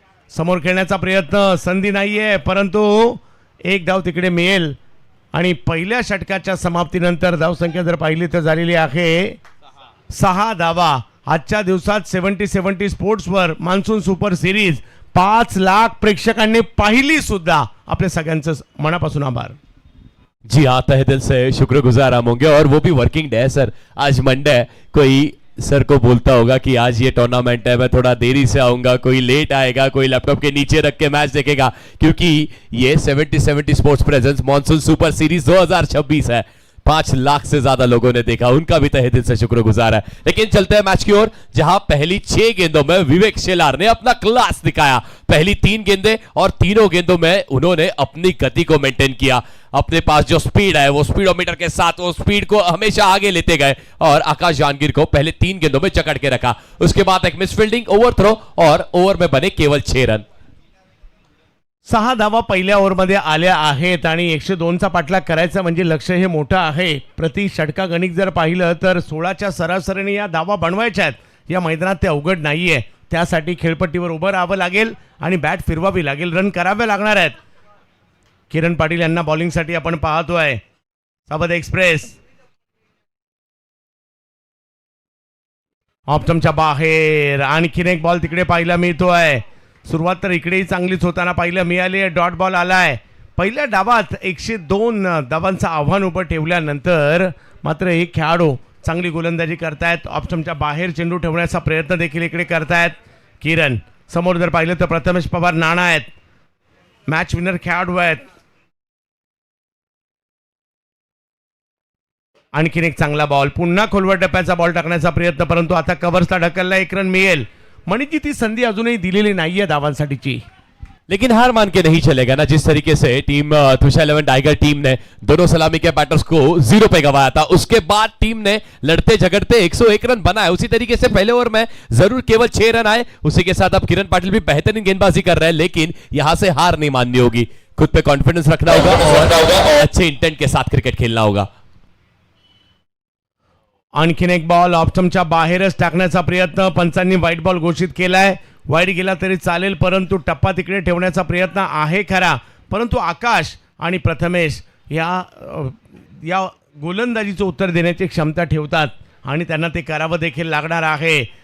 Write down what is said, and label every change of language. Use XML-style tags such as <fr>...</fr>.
<mr>समोर खेळण्याचा प्रयत्न. संधी नाहीये परंतु एक धाव तिकडे मिळेल आणि पहिल्या षटकाच्या समाप्तीनंतर धावसंख्या जर पाहिली तर झालेली आहे 6 धावा. आजच्या दिवसात 70 स्पोर्ट्सवर मान्सून सुपर सिरीज 5 लाख प्रेक्षकांनी पाहिली सुद्धा. आपल्या सगळ्यांचं मनापासून आभार.</mr> <hi>जी हाँ, तहे दिल से शुक्रगुजार हम होंगे और वो भी वर्किंग डे है सर. आज मंडे है. कोई सर को बोलता होगा कि आज ये टूर्नामेंट है, मैं थोड़ा देरी से आऊंगा, कोई लेट आएगा, कोई लैपटॉप के नीचे रख के मैच देखेगा, क्योंकि ये 70 sports presence monsoon super series 2026 है. 5 लाख से ज्यादा लोगों ने देखा, उनका भी तहे दिल से शुक्रगुजार है. लेकिन चलते हैं मैच की ओर, जहां पहली 6 गेंदों में विवेक शेलार ने अपना क्लास दिखाया. पहली 3 गेंदें और तीनों गेंदों में उन्होंने अपनी गति को मेंटेन किया. अपने पास जो स्पीड है वो स्पीडोमीटर के साथ वो स्पीड को हमेशा आगे लेते गए और आकाश जांगीर को पहले 3 गेंदों में जकड़ के रखा. उसके बाद एक मिसफील्डिंग, ओवरथ्रो और ओवर में बने केवल 6 रन.</hi> <mr>6 धावा पहिल्या ओव्हरमध्ये आल्या आहेत आणि 102चा पाठलाग करायचा म्हणजे लक्ष हे मोठं आहे. प्रति षटका गणित जर पाहिलं तर 16च्या सरासरीने या धावा बनवायच्या आहेत. या मैदानात ते अवघड नाहीये. त्यासाठी खेळपट्टीवर उभं राहावं लागेल आणि बॅट फिरवावी लागेल, रन करावे लागणार आहेत. किरण पाटील यांना बॉलिंगसाठी आपण पाहतोय. सावध एक्सप्रेस ऑप्टमच्या बाहेर. आणखीन एक बॉल तिकडे पाहायला मिळतोय. सुरुवात तर इकडेही चांगलीच होताना पाहायला मिळाली आहे. डॉट बॉल आलाय. पहिल्या डावात 102 धावांचं आव्हान उभं ठेवल्यानंतर मात्र एक खेळाडू चांगली गोलंदाजी करतायत. ऑप्शनच्या बाहेर चेंडू ठेवण्याचा प्रयत्न देखील इकडे करतायत किरण. समोर जर पाहिलं तर प्रथमेश पवार नाना आहेत, मॅच विनर खेळाडू आहेत. आणखीन एक चांगला बॉल, पुन्हा खोलवर टप्प्याचा बॉल टाकण्याचा प्रयत्न, परंतु आता कव्हर्सला ढकलला. 1 रन मिळेल. मणीची ती संधी अजूनही दिलेली नाहीये धावांसाठीची.</mr> <hi>लेकिन हार मान के नहीं चलेगा ना, जिस तरीके से टीम तुषार 11 टाइगर टीम ने दोनों सलामी के बैटर्स को 0 पे गवाया था, उसके बाद टीम ने लड़ते झगड़ते 101 रन बनाए। उसी तरीके से पहले ओवर में जरूर केवल 6 रन आए, उसी के साथ अब किरण पाटिल भी बेहतरीन गेंदबाजी कर रहे हैं, लेकिन यहां से हार नहीं माननी होगी, खुद पे कॉन्फिडेंस रखना होगा और अच्छे इंटेंट के साथ क्रिकेट खेलना होगा।</hi> <mr>आणखीन एक बॉल ऑप्शनच्या बाहेरच टाकण्याचा प्रयत्न, पंचांनी व्हाईट बॉल घोषित केलाय। वाईट गेला तरी चालेल, परंतु टप्पा तिकडे ठेवण्याचा प्रयत्न आहे खरा, परंतु आकाश आणि प्रथमेश या गोलंदाजीचं उत्तर देण्याची क्षमता ठेवतात आणि त्यांना ते करावं देखील लागणार आहे।</mr>